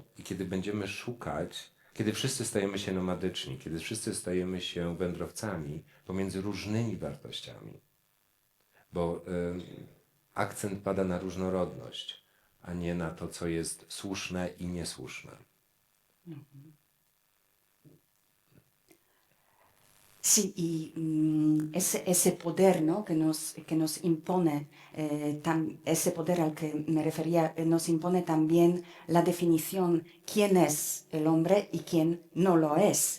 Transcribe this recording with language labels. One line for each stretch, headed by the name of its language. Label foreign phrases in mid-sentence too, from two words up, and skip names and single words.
Polish: I kiedy będziemy szukać, kiedy wszyscy stajemy się nomadyczni, kiedy wszyscy stajemy się wędrowcami pomiędzy różnymi wartościami, bo akcent pada na różnorodność, a nie na to, co jest słuszne i niesłuszne.
Spanish: Sí, y ese poder, ¿no?, que nos impone, ese poder al que me refería, nos impone también la definición quién es el hombre y quién no lo es.